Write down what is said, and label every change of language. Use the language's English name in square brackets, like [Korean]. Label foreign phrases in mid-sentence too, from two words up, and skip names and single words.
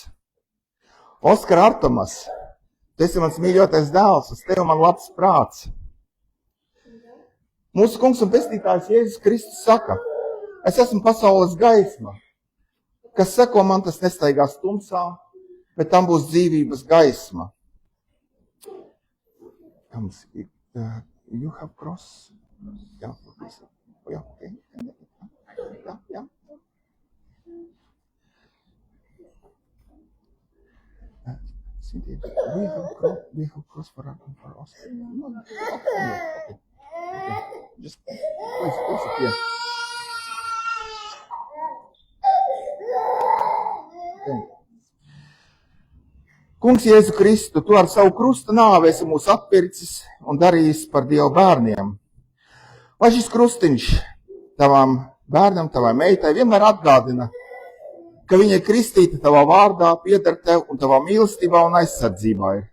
[Latvian] Oskar Artamas, tu esi mans mīļotais dēls, uz tevi man labs prāts. Mūsu kungs un pestītājs Jēzus Kristus saka, Es esmu pasaules gaisma. Kas seko man, tas nestaigās tumsā, bet tam būs dzīvības gaisma. [English] You have cross? [Latvian] Jā, jā, okay. Jā. [English] We have cross for us. Okay. Just place it here. Okay. [Latvian] Kungs Jēzu Kristu, tu ar savu krusta nāvi esi mūs atpircis un darījis par Dievu bērniem. Lai šis krustiņš tavam bērnam, tavai meitai vienmēr atgādina, ka viņa ir kristīta tavā vārdā, pieder tev un tavā mīlestībā un aizsardzībā ir.